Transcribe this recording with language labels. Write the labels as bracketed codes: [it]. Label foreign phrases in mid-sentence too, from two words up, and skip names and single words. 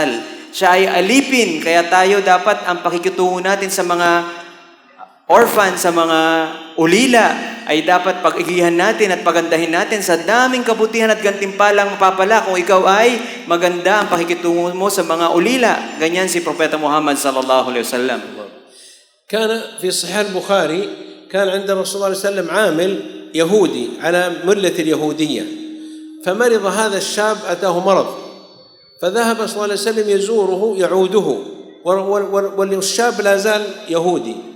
[tl] Siya ay alipin, kaya tayo dapat ang pakikitungo natin sa mga orphan, sa mga ulila, ay dapat pag-igihan natin at pagandahin natin sa daming kabutihan at gantimpalang mapapala kung ikaw ay maganda ang pakikitungo mo sa mga ulila. Ganyan si Propeta Muhammad [ar] صلى الله عليه وسلم. كان في صحيح البخاري كان عند الرسول صلى الله عليه وسلم عامل يهودي على ملة اليهودية، فمرض هذا الشاب، أتاه مرض، فذهب صلى الله عليه وسلم يزوره يعوده، والشاب لا زال يهودي.